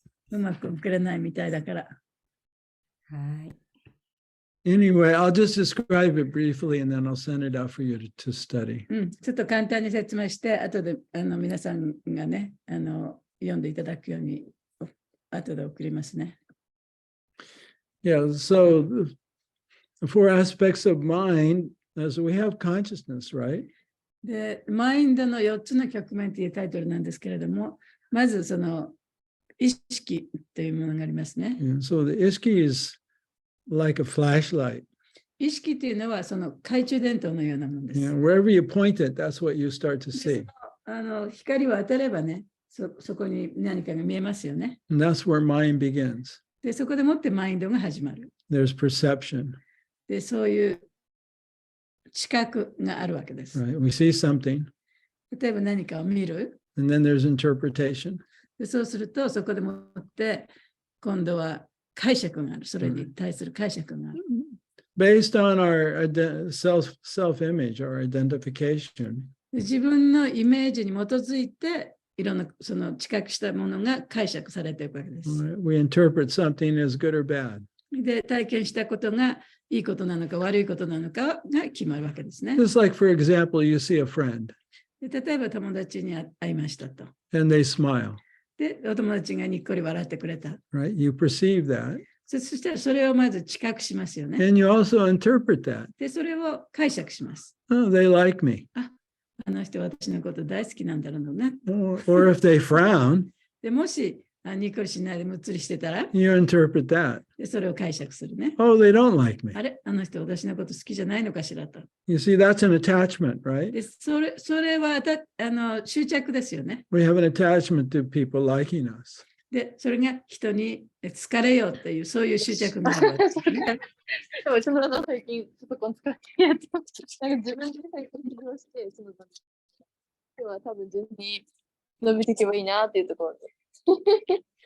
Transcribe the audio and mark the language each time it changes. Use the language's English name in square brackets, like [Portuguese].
[Japanese] うまく送れないみたいだから。はい。 [English] Anyway, I'll just describe it briefly and then I'll send it out for you to study. [Japanese] ちょっと簡単に説明して、後で皆さんがね、読んでいただくように、後で送りますね。 [English] Yeah, so the four aspects of mind, so we have consciousness, right? [Japanese] で、マインドの4つの局面というタイトルなんですけれども、まずその意識というものがありますね。 [English] Yeah, so the ishki is like a flashlight. [Japanese] 意識というのはその懐中電灯のようなものです。 [English] Yeah, wherever you point it, that's what you start to see. [Japanese] 光を当てればね、そこに何かが見えますよね。 [English] And that's where mind begins. [Japanese] で、そこでもってマインドが始まる。 [English] There's perception. [Japanese] で、そういう知覚があるわけです。 [English] Right? We see something, [Japanese] 例えば何かを見る。 [English] and then there's interpretation. [Japanese] で、そうすると、そこでもって今度は解釈がある。それに対する解釈がある。 [English] Based on our self-image, our identification. [Japanese] 自分のイメージに基づいて、いろんなその知覚したものが解釈されていくわけです。 [English] We interpret something as good or bad. [Japanese] で、体験したことがいいことなのか悪いことなのかが決まるわけですね。 [English] Just like, for example, you see a friend [Japanese] で、例えば友達に会いましたと。 [English] and they smile, [Japanese] で、お友達がにっこり笑ってくれた。 [English] right? You perceive that, [Japanese] そしたらそれをまず知覚しますよね。 [English] and you also interpret that. [Japanese] で、それを解釈します。 [English] Oh, they like me. [Japanese] あの人私のこと大好きなんだろうな。 [English] Or if they frown, [Japanese] で、もしにっこりしないでむっつりしてたら、 [English] you interpret that. [Japanese] でそれを解釈するね。 [English] Oh, they don't like me. [Japanese] あれあの人私のこと好きじゃないのかしらと。 [English] You see, that's an attachment, right? [Japanese] で、それは執着ですよね。 [English] We have an attachment to people liking us. [Japanese] で、それが人に好かれようっていう、そういう執着があるわけですね。でも、ちょっと最近、パソコン使ってやってました。なんか自分で最近起動して、今日は多分順に伸びていけばいいなっていうところで。